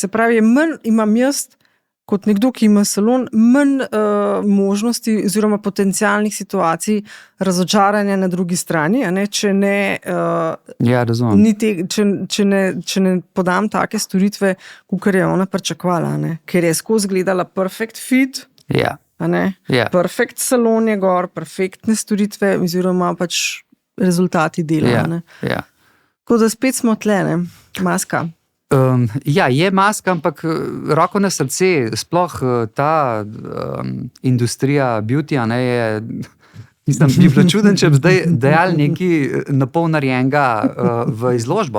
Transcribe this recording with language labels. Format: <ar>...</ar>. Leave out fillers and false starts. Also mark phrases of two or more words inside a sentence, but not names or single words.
<sl>Se pravi, imam jaz, kot nekdo, ki ima salon, manj možnosti oziroma potencialnih situacij razočaranja na drugi strani, če ne, če ne podam take storitve, kakor je ona pričakovala, ker je skozi gledala</sl> <en>perfect fit, perfect salon</en> <sl>je gor, perfektne storitve oziroma pač rezultati dela. Tako da spet smo tle, maska. Je maska, ampak roko na srce, sploh ta industrija beauty, je, mislim, bi bilo čuden, če bi zdaj dejali nekaj napol narejenega v izložbo.</sl>